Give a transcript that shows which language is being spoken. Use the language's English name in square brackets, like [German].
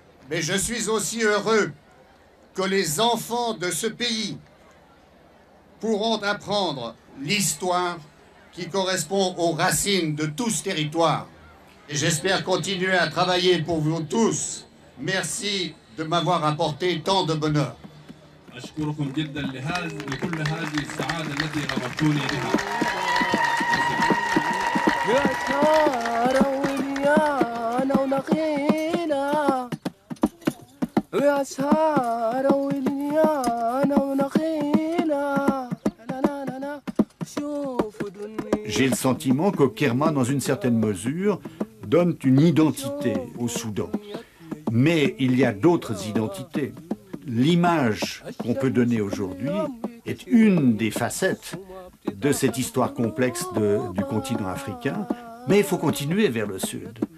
[French] Mais je suis aussi heureux que les enfants de ce pays pourront apprendre l'histoire qui correspond aux racines de tout ce territoire. Et j'espère continuer à travailler pour vous tous. Merci de m'avoir apporté tant de bonheur. [Arabic] أشكركم جدا لكل هذه السعادة التي غمرتوني بها. يا سارة وليانا ونخيلة يا سارة وليانا ونخيلة. [French] J'ai le sentiment que Kerma, dans une certaine mesure, donne une identité au Soudan. Mais il y a d'autres identités. L'image qu'on peut donner aujourd'hui est une des facettes de cette histoire complexe du continent africain, mais il faut continuer vers le sud.